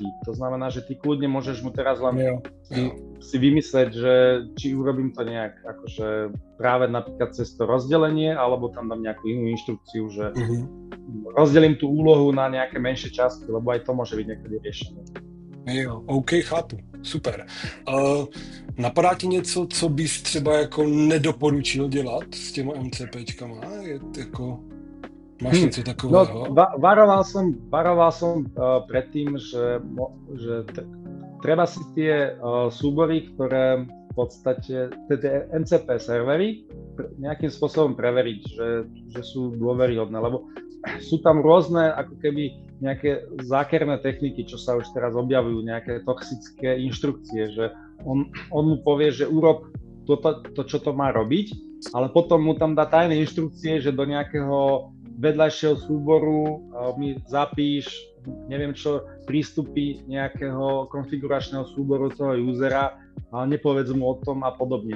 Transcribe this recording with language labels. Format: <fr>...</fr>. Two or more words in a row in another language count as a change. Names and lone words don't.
<sk>To znamená, že ty kľudne môžeš mu teraz len si vymyslieť, že či urobím to nejak akože práve napríklad cez to rozdelenie, alebo tam dám nejakú inú inštrukciu, že rozdelím tú úlohu na nejaké menšie časti, lebo aj to môže byť niekedy riešenie.</sk> <cs>Jo, OK, chápu. Super. Napadá ti něco, co bys třeba jako nedoporučil dělat s těma MCPčkama? Máš něco takového?</cs> <sk>No, varoval som predtým, že treba si tie súbory, ktoré v podstate, tie MCP servery, nejakým spôsobom preveriť, že sú dôveryhodné, lebo sú tam rôzne ako keby nejaké zákerné techniky, čo sa už teraz objavujú, nejaké toxické inštrukcie, že on mu povie, že urob to, čo to má robiť, ale potom mu tam dá tajné inštrukcie, že do nejakého vedľajšieho súboru mi zapíš, neviem čo, prístupy nejakého konfiguračného súboru toho usera, ale nepovedz mu o tom a podobne.</sk>